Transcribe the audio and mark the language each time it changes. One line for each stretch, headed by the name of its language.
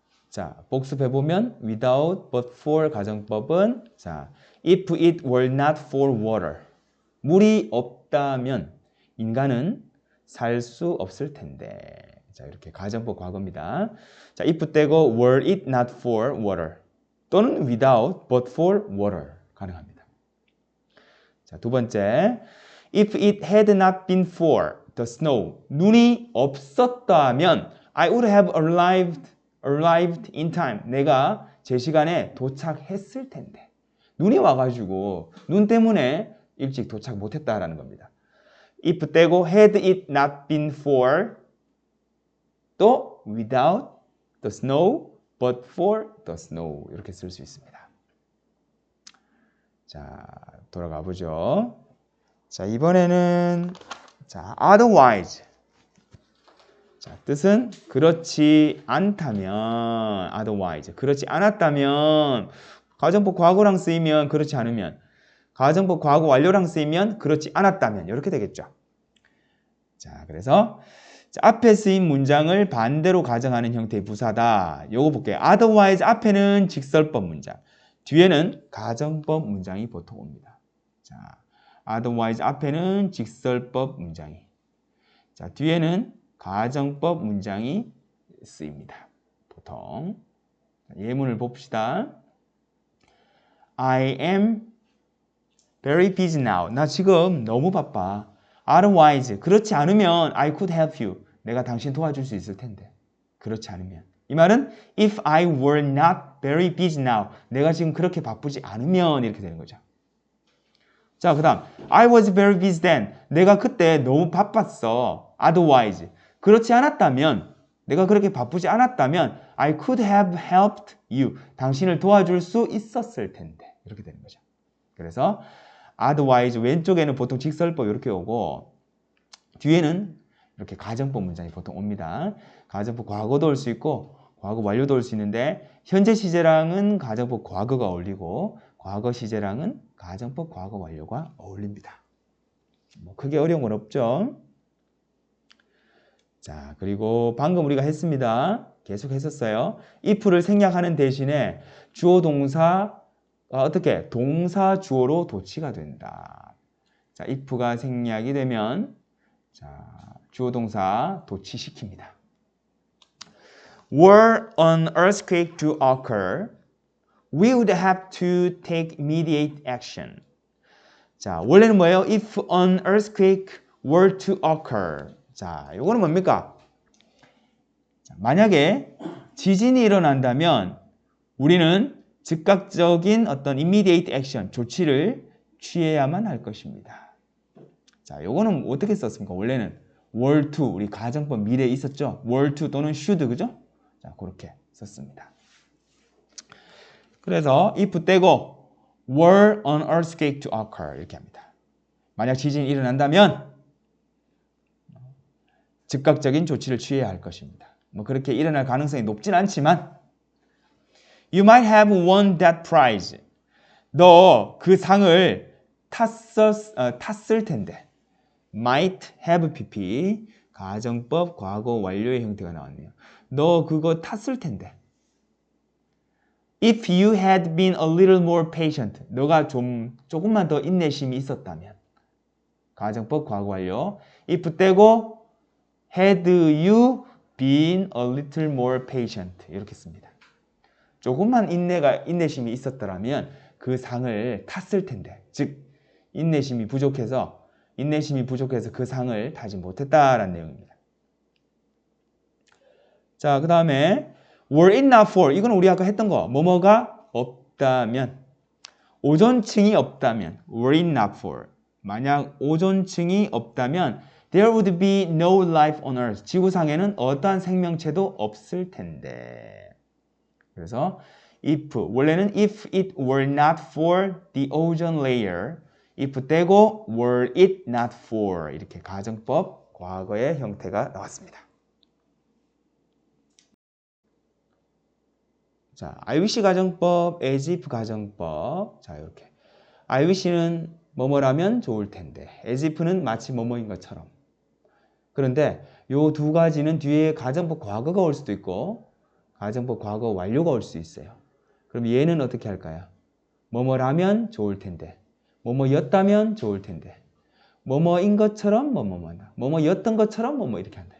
Korean: 자, 복습해보면 without but for 가정법은 자,
English: if it were not for water
Korean: 물이 없다면 인간은 살 수 없을 텐데 자, 이렇게 가정법 과거입니다. 자, if 떼고 were it not for water 또는 without but for water 가능합니다.
English: 자, 두 번째 if it had not been for the snow
Korean: 눈이 없었다면
English: I would have arrived in time.
Korean: 내가 제 시간에 도착했을 텐데. 눈이 와가지고 눈 때문에 일찍 도착 못했다라는 겁니다.
English: if 떼고 had it not been for 또 without the snow but for the snow
Korean: 이렇게 쓸 수 있습니다. 자, 돌아가 보죠. 자, 이번에는 자, otherwise 자, 뜻은 그렇지 않다면 otherwise 그렇지 않았다면 가정법 과거랑 쓰이면 그렇지 않으면 가정법 과거 완료랑 쓰이면 그렇지 않았다면 이렇게 되겠죠. 자, 그래서 자, 앞에 쓰인 문장을 반대로 가정하는 형태의 부사다. 요거 볼게요. otherwise 앞에는 직설법 문장 뒤에는 가정법 문장이 보통 옵니다. 자, otherwise 앞에는 직설법 문장이 자, 뒤에는 가정법 문장이 쓰입니다. 보통 예문을 봅시다.
English: I am very busy now.
Korean: 나 지금 너무 바빠.
English: Otherwise,
Korean: 그렇지 않으면
English: I could help you.
Korean: 내가 당신 도와줄 수 있을 텐데. 그렇지 않으면. 이 말은
English: if I were not very busy now.
Korean: 내가 지금 그렇게 바쁘지 않으면 이렇게 되는 거죠. 자, 그 다음
English: I was very busy then.
Korean: 내가 그때 너무 바빴어. Otherwise. 그렇지 않았다면 내가 그렇게 바쁘지 않았다면
English: I could have helped you.
Korean: 당신을 도와줄 수 있었을 텐데. 이렇게 되는 거죠. 그래서 otherwise 왼쪽에는 보통 직설법 이렇게 오고 뒤에는 이렇게 가정법 문장이 보통 옵니다. 가정법 과거도 올 수 있고 과거 완료도 올 수 있는데 현재 시제랑은 가정법 과거가 어울리고 과거 시제랑은 가정법 과거 완료가 어울립니다. 뭐 크게 어려운 건 없죠. 자, 그리고 방금 우리가 했습니다. 계속 했었어요. if를 생략하는 대신에 주어 동사가 어떻게? 동사 주어로 도치가 된다. 자, if가 생략이 되면 자, 주어 동사 도치시킵니다.
English: Were an earthquake to occur, we would have to take immediate action.
Korean: 자, 원래는 뭐예요?
English: If an earthquake were to occur.
Korean: 자, 이거는 뭡니까? 자, 만약에 지진이 일어난다면 우리는 즉각적인 어떤 immediate action, 조치를 취해야만 할 것입니다. 자, 요거는 어떻게 썼습니까? 원래는 were to, 우리 가정법 미래에 있었죠? were to 또는 should, 그죠? 자, 그렇게 썼습니다. 그래서 if 떼고 were an earthquake to occur 이렇게 합니다. 만약 지진이 일어난다면 즉각적인 조치를 취해야 할 것입니다. 뭐 그렇게 일어날 가능성이 높진 않지만
English: You might have won that prize.
Korean: 너 그 상을 탔을 텐데. Might have PP 가정법 과거 완료의 형태가 나왔네요. 너 그거 탔을 텐데.
English: If you had been a little more patient.
Korean: 너가 조금만 더 인내심이 있었다면. 가정법 과거 완료.
English: if 떼고 had you been a little more patient
Korean: 이렇게 씁니다. 조금만 인내심이 있었더라면 그 상을 탔을 텐데, 즉 인내심이 부족해서 그 상을 타지 못했다라는 내용입니다. 자, 그 다음에 were it not for, 이건 우리 아까 했던 거, 뭐뭐가 없다면, 오존층이 없다면, were it not for, 만약 오존층이 없다면
English: there would be no life on earth,
Korean: 지구상에는 어떠한 생명체도 없을 텐데.
English: 그래서 if, 원래는 if it were not for the ozone layer, if 떼고 were it not for
Korean: 이렇게 가정법 과거의 형태가 나왔습니다. 자, I wish 가정법, as if 가정법. 자, 이렇게 I wish는 뭐뭐라면 좋을 텐데, as if는 마치 뭐뭐인 것처럼. 그런데 요 두 가지는 뒤에 가정법 과거가 올 수도 있고 가정법 과거 완료가 올 수 있어요. 그럼 얘는 어떻게 할까요? 뭐뭐라면 좋을 텐데, 뭐뭐였다면 좋을 텐데, 뭐뭐인 것처럼 뭐뭐뭐다, 뭐뭐였던 것처럼 뭐뭐 이렇게 한다.